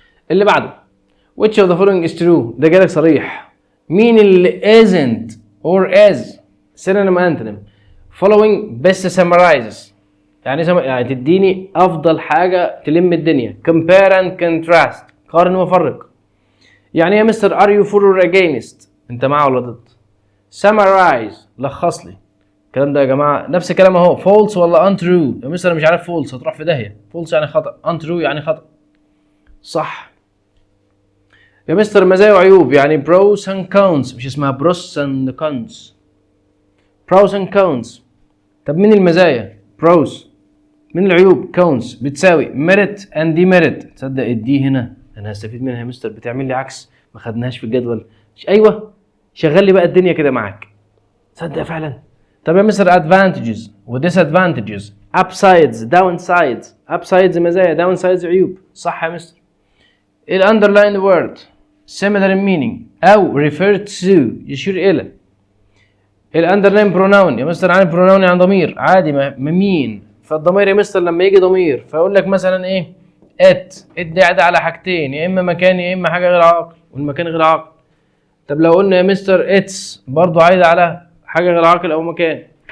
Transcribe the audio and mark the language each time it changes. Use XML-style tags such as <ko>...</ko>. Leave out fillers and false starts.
<ar>اللي بعده</ar> <en>which of the following is true،</en> <ar>ده جالك صريح. مين اللي</ar> <en>isn't or is synonym antonym following best summarizes،</en> <ar>يعني تديني افضل حاجه تلم الدنيا.</ar> <en>compare and contrast،</en> <ar>قارن وفرق. يعني يا مستر</ar> <en>are you for or against،</en> <ar>انت مع ولا ضد. summarize، لخص لي. الكلام ده يا جماعه نفس الكلام اهو. false ولا untrue؟ يا مستر انا مش عارف false، هتروح في داهيه. false يعني خطا، untrue يعني خطا. صح يا مستر. مزايا وعيوب يعني</ar> <en>pros and cons،</en> <ar>مش اسمها pros and cons.</ar> <en>pros and cons.</en> <ar>طب مين المزايا؟ pros. من العيوب cons. بتساوي</ar> <en>merit and demerit.</en> <ar>تصدق الدي هنا انا هستفيد منها يا مستر، بتعمل لي عكس ما خدناهاش في الجدول. ايوه شغل لي بقى الدنيا كده معاك. تصدق فعلا. طب يا مستر advantages و disadvantages،</ar> <en>upsides downsides.</en> <ar>upsides مزايا، downsides عيوب. صح يا مستر.</ar> <en>ال underlined word similar in meaning او referred to</en> <ar>يشير الى. ال underlined pronoun يا مستر عن pronoun يعني ضمير عادي مين. فالضمير يا مستر لما يجي ضمير فيقول لك مثلا ايه؟ it دي قاعده على حاجتين، يا اما مكان يا اما حاجه غير عاقل، والمكان غير عاقل. طب لو قلنا يا مستر it's برضو عايده على حاجه غير عاقل او مكان.</ar>